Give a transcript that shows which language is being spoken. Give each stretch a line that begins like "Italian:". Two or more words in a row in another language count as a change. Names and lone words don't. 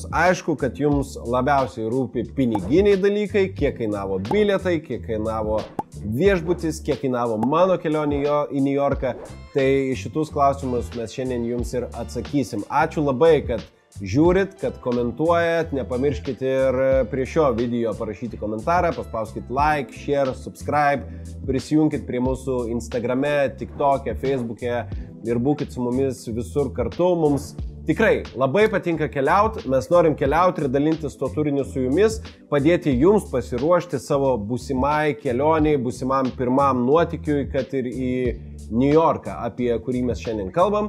Lithuanian: Aišku, kad jums labiausiai rūpi piniginiai dalykai, kiek kainavo bilietai, kiek kainavo viešbutis, kiek kainavo mano kelionė į New Yorką. Tai šitus klausimus mes šiandien jums ir atsakysim. Ačiū labai, kad žiūrit, kad komentuojat, nepamirškit ir prie šio video parašyti komentarą, paspauskit
English: like, share, subscribe,
Lithuanian: prisijungkit prie mūsų Instagrame, TikTok'e, Facebook'e ir būkit su mumis visur kartu. Mums tikrai labai patinka keliauti, mes norim keliauti ir dalintis to turiniu su jumis, padėti jums pasiruošti savo būsimai kelioniai, būsimam pirmam nuotykiui, kad ir į New Yorką, apie kurį mes šiandien kalbam.